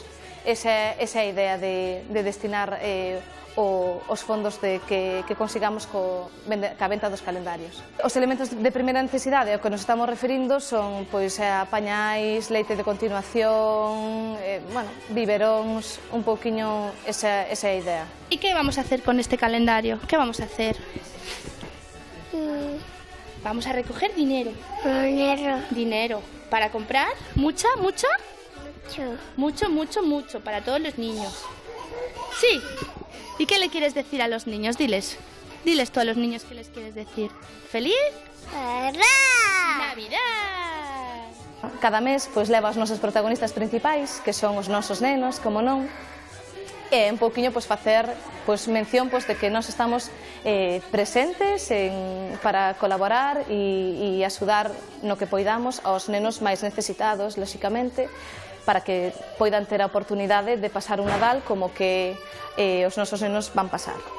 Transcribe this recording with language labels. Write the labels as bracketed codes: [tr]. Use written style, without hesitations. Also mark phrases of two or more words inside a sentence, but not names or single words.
[gl] Esa é a idea de destinar os fondos que consigamos ca venta dos calendarios. Os elementos de primeira necesidade ao que nos estamos referindo son pañais, leite de continuación, biberóns, un pouquiño esa é a idea. [es] ¿Y qué vamos a hacer con este calendario? ¿Qué vamos a hacer? Vamos a recoger dinero. Dinero. ¿Para comprar? ¿Mucha? Mucho. Para todos los niños. Sí. ¿Y qué le quieres decir a los niños? Diles tú a los niños qué les quieres decir. ¿Feliz? ¡Navidad! [gl] Cada mes leva os nosos protagonistas principais, que son os nosos nenos, como non, e un pouquiño facer mención de que nós estamos presentes para colaborar e axudar no que poidamos aos nenos máis necesitados, lóxicamente, para que poidan ter a oportunidade de pasar un Nadal como que os nosos nenos van pasar.